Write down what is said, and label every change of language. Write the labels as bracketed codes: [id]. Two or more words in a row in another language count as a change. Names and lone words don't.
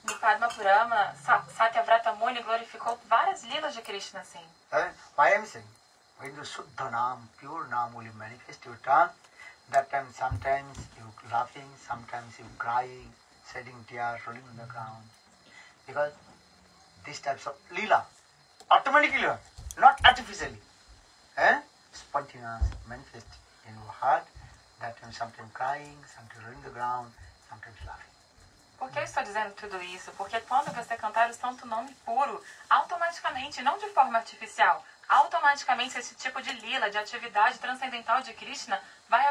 [pt] Padmapurama, Satyavrata Muni glorificou várias lilas de Krishna assim. [en] Why I'm saying? When the Shuddha Nam, pure Nam will manifest your tongue, that time sometimes you laughing, sometimes you crying, shedding tears, rolling on the ground. Because these types of lila, automatically, not artificially, spontaneous, manifest in your heart, that time sometimes crying, sometimes rolling the ground, sometimes laughing. [pt] Por que eu estou dizendo tudo isso? Porque quando você cantar o santo nome puro, automaticamente, não de forma artificial, automaticamente esse tipo de lila, de atividade transcendental de Krishna vai